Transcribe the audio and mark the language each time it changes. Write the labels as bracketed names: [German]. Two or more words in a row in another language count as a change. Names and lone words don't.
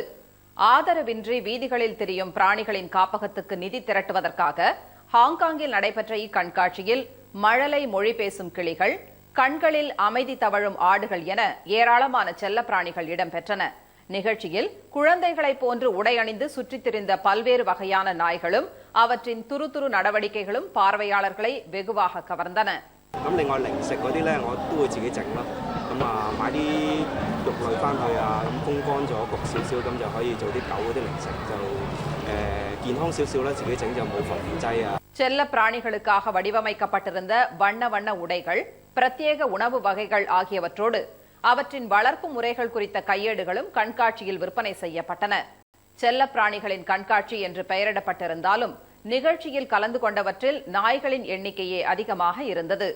[Tamil] ஆதரவின்றி வீதிகளில் திரியும் பிராணிகளின் காப்பகத்துக்கு நிதி திரட்டுவதற்காக ஹாங்காங்கில் நடைபெற்ற இக்கண்காட்சியில் மழலை மொழி பேசும் கிளிகள், கண்களில் அமைதி தவழும் ஆடுகள் என ஏராளமான செல்லப்பிராணிகள் இடம்பெற்றன. நிகழ்ச்சியில் குழந்தைகளைப் போன்று உடை அணிந்து சுற்றித் திரிந்த பல்வேறு வகையான நாய்களும் அவற்றின் துருதுரு நடவடிக்கைகளும் பார்வையாளர்களை வெகுவாக கவர்ந்தன. [Cantonese] 咁另外零食嗰啲咧，我都會自己整咯。咁啊，買啲肉類翻去啊，咁風乾咗焗少少，咁就可以做啲狗嗰啲零食，就健康少少啦。自己整就冇防腐劑啊。 [Tamil] செல்ல பிராணிகளுக்காக வடிவமைக்கப்பட்டிருந்த வண்ண வண்ண உடைகள், பிரத்யேக உணவு வகைகள் ஆகியவற்றோடு அவற்றின் வளர்ப்பு முறைகள் குறித்த கையேடுகளும் கண்காட்சியில் விற்பனை செய்யப்பட்டன. செல்ல பிராணிகளின் கண்காட்சி என்று பெயரிடப்பட்டிருந்தாலும் நிகழ்ச்சியில் கலந்து கொண்டவற்றில் நாய்களின் எண்ணிக்கையே அதிகமாக இருந்தது.